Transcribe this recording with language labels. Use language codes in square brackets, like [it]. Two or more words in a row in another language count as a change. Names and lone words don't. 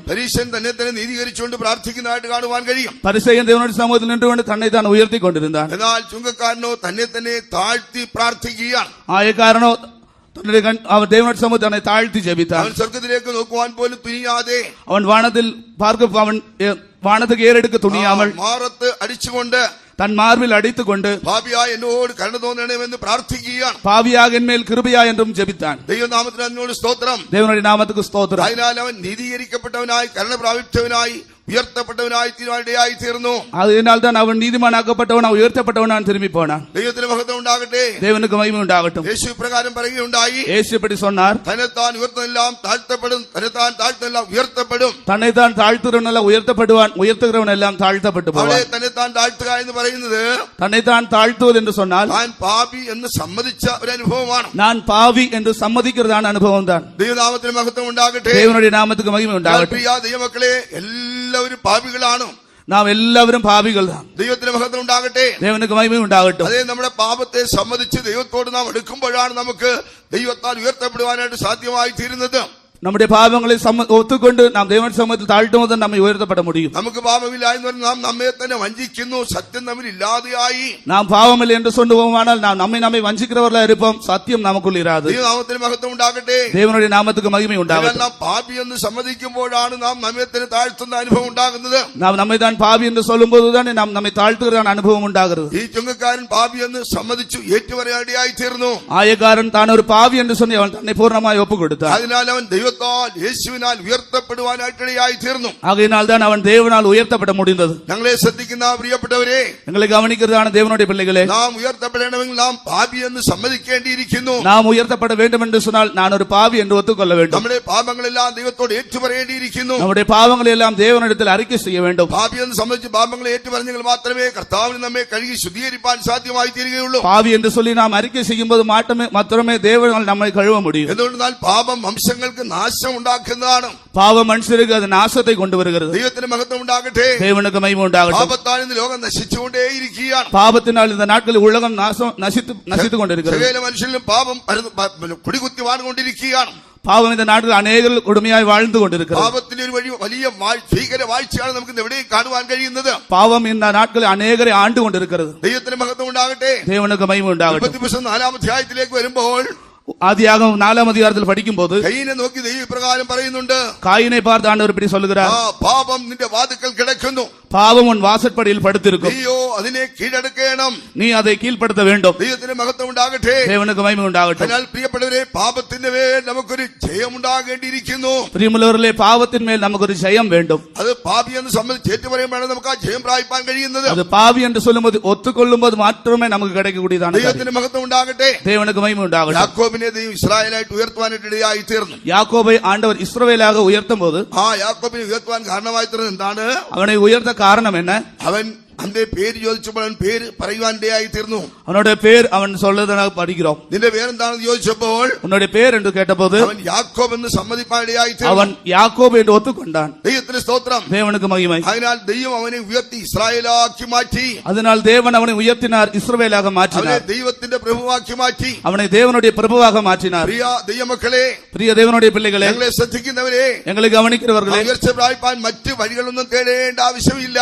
[ml] പരീശൻ തന്നെ തന്നെ നീതീകരിച്ചുകൊണ്ട് പ്രാർത്ഥിക്കുന്നതായിട്ട് കാണുവാൻ കഴിയും. [ta] பரிசேயன் தேவனுடைய சமூகத்தில் நின்று கொண்டு தன்னை தான் உயர்த்தி கொண்டிருந்தான். [ml] എന്നാൽ ചുങ്കക്കാരനോ തന്നെ തന്നെ താഴ്ത്തി പ്രാർത്ഥിക്കുകയാണ്. [ta] ஆயக்காரனோ அவர் தேவனுடைய சமூகத்தை தன்னை தாழ்த்தி ஜெபித்தான். [ml] അവൻ സ്വർഗ്ഗത്തിലേക്ക് നോക്കുവാൻ പോലും തുനിയാതെ [ta] அவன் வானத்தில் பார்க்க அவன் வானத்துக்கு ஏறெடுக்க துணியாமல் [ml] മാറത്ത് അടിച്ചുകൊണ്ട് [ta] தன் மார்பில் அடித்துக் கொண்டு [ml] പാപിയായ എന്നോട് കരുണ തോന്നണമെന്ന് പ്രാർത്ഥിക്കുകയാണ്. [ta] பாவியாக என்மேல் கிருபையா என்றும் ஜெபித்தான். [ml] ദൈവനാമത്തിന് അതിനോട് സ്തോത്രം. [ta] தேவனுடைய நாமத்துக்கு ஸ்தோத்திரம். [ml] അതിനാൽ അവൻ നീതീകരിക്കപ്പെട്ടവനായി കരുണ പ്രാപിച്ചവനായി ഉയർത്തപ്പെട്ടവനായി തീരുവാനിടയായി തീർന്നു. [ta] அதனால் தான் அவன் நீதிமானாக்கப்பட்டவன், உயர்த்தப்பட்டவன் திரும்பி போனான். [ml] ദൈവത്തിന് മഹത്വം ഉണ്ടാകട്ടെ. [ta] தேவனுக்கு மகிமை உண்டாகட்டும். [ml] യേശു പ്രകാരം പറയുകയുണ്ടായി, [ta] இயேசு இப்படி சொன்னார், [ml] തന്നെത്താൻ ഉയർത്തുന്നതെല്ലാം താഴ്ത്തപ്പെടും, തന്നെത്താൻ താഴ്ത്തുന്നതെല്ലാം ഉയർത്തപ്പെടും. [ta] தன்னைத்தான் தாழ்த்துகிறவன் உயர்த்தப்படுவான், உயர்த்துகிறவன் எல்லாம் தாழ்த்தப்பட்டு [ml] അവിടെ [ta] போவான். [ml] തന്നെത്താൻ താഴ്ത്തുക എന്ന് പറയുന്നത് [ta] தன்னைத்தான் தாழ்த்துவது என்று சொன்னால் [ml] താൻ പാപി എന്ന് സമ്മതിച്ച ഒരു അനുഭവമാണ്. [ta] நான் பாவி என்று சம்மதிக்கிறதான அனுபவம் தான். [ml] ദൈവനാമത്തിന് മഹത്വം ഉണ്ടാകട്ടെ. [ta] தேவனுடைய நாமத்துக்கு மகிமை உண்டாகட்டும். [ml] പ്രിയ ദൈവമക്കളെ, എല്ലാവരും പാപികളാണ്. [ta] நாம் எல்லாவரும் பாவிகள் தான். [ml] ദൈവത്തിന് മഹത്വം ഉണ്ടാകട്ടെ. [ta] தேவனுக்கு மகிமை உண்டாகட்டும். [ml] അതേ നമ്മുടെ പാപത്തെ സമ്മതിച്ച് ദൈവത്തോട് നാം എടുക്കുമ്പോഴാണ് നമുക്ക് ദൈവത്താൽ ഉയർത്തപ്പെടുവാനായിട്ട് സാധ്യമായി തീരുന്നത്. [ta] நம்முடைய பாவங்களை ஒத்துக்கொண்டு நாம் தேவன் சமூகத்தில் தாழ்த்தும் போது நம்மை உயர்த்தப்பட முடியும். [ml] നമുക്ക് പാപമില്ല എന്ന് പറഞ്ഞാൽ നാം നമ്മെ തന്നെ വഞ്ചിക്കുന്നു, സത്യം നമ്മിൽ ഇല്ലാതെയായി. [ta] நாம் பாவமில்லை என்று சொல்லுவோமானால் நாம் நம்மை வஞ்சிக்கிறவர்களா இருப்போம், சத்தியம் நமக்குள் இராது. [ml] ദൈവനാമത്തിന് മഹത്വം ഉണ്ടാകട്ടെ. [ta] தேவனுடைய நாமத்துக்கு மகிமை உண்டாகட்டும். [ml] നാം പാപി എന്ന് സമ്മതിക്കുമ്പോഴാണ് നാം നമ്മെ തന്നെ താഴ്ത്തുന്ന അനുഭവം ഉണ്ടാകുന്നത്. [ta] நாம் நம்மை தான் பாவி என்று சொல்லும் போதுதான் நாம் நம்மை தாழ்த்துகிறதான அனுபவம் உண்டாகிறது. [ml] ഈ ചുങ്കക്കാരൻ പാപി എന്ന് സമ്മതിച്ചു ഏറ്റുപറയാടിയായി തീർന്നു. [ta] ஆயக்காரன் தான் ஒரு பாவி என்று சொல்லி அவன் தன்னை பூர்ணமாய் ஒப்பு கொடுத்தான். [ml] അതിനാൽ അവൻ ദൈവത്താൽ യേശുവിനാൽ ഉയർത്തപ്പെടുവാനായിട്ടിടയായി തീർന്നു. [ta] ஆகையினால் தான் அவன் தேவனால் உயர்த்தப்பட முடிந்தது. [ml] ഞങ്ങളെ ശ്രദ്ധിക്കുന്ന പ്രിയപ്പെട്ടവരെ, [ta] எங்களை கவனிக்கிறதான தேவனுடைய பிள்ளைகளே, [ml] നാം ഉയർത്തപ്പെടണമെങ്കിൽ നാം പാപി എന്ന് സമ്മതിക്കേണ്ടിയിരിക്കുന്നു. [ta] நாம் உயர்த்தப்பட வேண்டும் என்று சொன்னால் நான் ஒரு பாவி என்று ஒத்துக்கொள்ள வேண்டும். [ml] നമ്മുടെ പാപങ്ങളെല്ലാം ദൈവത്തോട് ഏറ്റുപറയേണ്ടിയിരിക്കുന്നു. [ta] நம்முடைய பாவங்களை எல்லாம் தேவனிடத்தில் அறிக்கை செய்ய வேண்டும். [ml] പാപി എന്ന് സംബന്ധിച്ച് പാപങ്ങളെ ഏറ്റുപറഞ്ഞെങ്കിൽ മാത്രമേ കർത്താവിന് നമ്മെ കഴുകി ശുദ്ധീകരിപ്പാൻ സാധ്യമായി തീരുകയുള്ളൂ. [ta] பாவி என்று சொல்லி நாம் அறிக்கை செய்யும்போது மாத்திரமே தேவனால் நம்மை கழுவ முடியும். [ml] എന്തുകൊണ്ടെന്നാൽ പാപം വംശങ്ങൾക്ക് നാശം ഉണ്ടാക്കുന്നതാണ്. [ta] பாவம் மனுஷருக்கு அது நாசத்தை கொண்டு வருகிறது. [ml] ദൈവത്തിന് മഹത്വം ഉണ്ടാകട്ടെ. [ta] தேவனுக்கு மகிமை உண்டாகட்டும். [ml] പാപത്താൽ ഇന്ന് ലോകം നശിച്ചുകൊണ്ടേയിരിക്കുകയാണ്. [ta] பாவத்தினால் இந்த நாட்களில் உலகம் நசித்துக் கொண்டிருக்கிறது. [ml] സകല മനുഷ്യരിലും പാപം കുടികുത്തി വാണുകൊണ്ടിരിക്കുകയാണ്. [ta] பாவம் இந்த நாட்டில் அநேகர் கொடுமையாய் வாழ்ந்து கொண்டிருக்கிறது. [ml] പാപത്തിന്റെ ഒരു വലിയ ഭീകര വാഴ്ചയാണ് നമുക്ക് എവിടെയും കാണുവാൻ കഴിയുന്നത്. [ta] பாவம் இந்த நாட்களில் அநேகரை ஆண்டு கொண்டிருக்கிறது. [ml] ദൈവത്തിന് മഹത്വം ഉണ്ടാകട്ടെ. [ta] தேவனுக்கு மகிமை உண்டாகட்டும். [ml] 4-ാം അധ്യായത്തിലേക്ക് വരുമ്പോൾ [ta] ஆதியாகமம் 4-ாம் அதிகாரத்தில் படிக்கும்போது [ml] കയീനെ നോക്കി ദൈവം ഇപ്രകാരം പറയുന്നുണ്ട്. [ta] காயினை பார்த்து ஆண்டவர் இப்படி சொல்லுகிறார், [ml] പാപം നിന്റെ വാതിൽക്കൽ കിടക്കുന്നു, [ta] பாவம் உன் வாசற்படியில் படுத்திருக்கும், [ml] നീയോ അതിനെ കീഴടക്കണം, [ta] நீ அதை கீழ்ப்படுத்த வேண்டும். [ml] ദൈവത്തിന് മഹത്വം ഉണ്ടാകട്ടെ. [ta] தேவனுக்கு மகிமை உண்டாகட்டும். [ml] അതിനാൽ പ്രിയപ്പെട്ടവരെ, പാപത്തിന്റെ മേൽ നമുക്കൊരു ജയമുണ്ടാകേണ്ടിയിരിക്കുന്നു. [ta] பிரியமுள்ளவர்களே, பாவத்தின் மேல் நமக்கு ஒரு ஜெயம் வேண்டும். [ml] അത് പാപി എന്ന് സംബന്ധിച്ച് ഏറ്റുപറയുമ്പോഴാണ് നമുക്ക് ആ ജയം പ്രാപിപ്പാൻ കഴിയുന്നത്. [ta] அது பாவி என்று சொல்லும்போது ஒத்துக்கொள்ளும்போது மாத்திரமே நமக்கு கிடைக்கக்கூடியதான காரியம். [ml] ദൈവത്തിന് മഹത്വം ഉണ്ടാകട്ടെ. [ta] தேவனுக்கு மகிமை உண்டாகட்டும். [ml] യാക്കോബിനെ ദൈവം ഇസ്രായേലായിട്ട് ഉയർത്തുവാനായിട്ട് ഇടയായി തീർന്നു. [ta] யாக்கோபை ஆண்டவர் இஸ்ரவேலாக உயர்த்தும் போது [ml] യാക്കോബിനെ ഉയർത്തുവാൻ കാരണമായി തീർന്നത് എന്താണ്? [ta] அவனை உயர்த்த காரணம் என்ன? [ml] അവൻ അവന്റെ പേര് ചോദിച്ചപ്പോൾ അവൻ പേര് പറയുവാൻ ഇടയായി തീർന്നു. [ta] அவனுடைய பேர் அவன் சொல்றதாக படிக்கிறோம். [ml] നിന്റെ പേരെന്താണെന്ന് ചോദിച്ചപ്പോൾ [ta] உன்னுடைய பேர் என்று கேட்டபோது [ml] അവൻ യാക്കോബ് എന്ന് സമ്മതിപ്പാൻ ഇടയായി തീർന്നു. [ta] அவன் யாக்கோபு என்று ஒத்துக்கொண்டான். [ml] ദൈവത്തിന് സ്തോത്രം. [ta] தேவனுக்கு மகிமை. [ml] അതിനാൽ ദൈവം അവനെ ഉയർത്തി ഇസ്രായേലാക്കി മാറ്റി. [ta] அதனால் தேவன் அவனை உயர்த்தினார், இஸ்ரவேலாக [ml] അവനെ [ta] மாற்றினார். [ml] ദൈവത്തിന്റെ പ്രഭുവാക്കി മാറ്റി. [ta] அவனை தேவனுடைய பிரபுவாக மாற்றினார். [ml] പ്രിയ ദൈവമക്കളെ, [ta] பிரிய தேவனுடைய பிள்ளைகளே, [ml] ഞങ്ങളെ ശ്രദ്ധിക്കുന്നവരെ, [ta] எங்களை கவனிக்கிறவர்களே, [ml] ഉയർച്ച പ്രാപിപ്പാൻ മറ്റ് വഴികളൊന്നും തേടേണ്ട ആവശ്യമില്ല.